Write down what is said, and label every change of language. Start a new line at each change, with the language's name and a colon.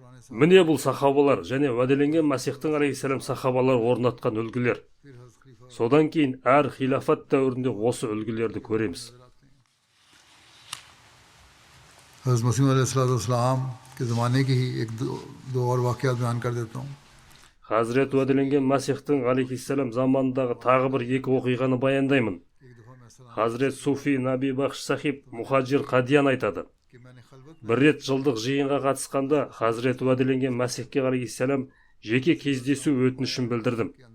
Kazakh: Міне бұл сахабалар және уәделенген Масихтың алейхиссалам сахабалар орнатқан үлгілер. Содан кейін әр хилафат дәуірінде осы үлгілерді көреміз.
Hindi: हज़रत मसीह अलैहिस्सलाम के ज़माने की ही दो और वाक़यात बयान कर देता हूँ.
Kazakh: Хазірет уәделенген Масихтың алейхиссалам заманындағы тағы бір екі оқиғаны баяндаймын. Хазірет Суфи Наби Бахш Сахиб Мухаджир Қадиян айтады: бір рет жылдық жиынға қатысқанда Хазірет уәделенген Масихке алейхиссалам жеке кездесу өтінішін білдірдім.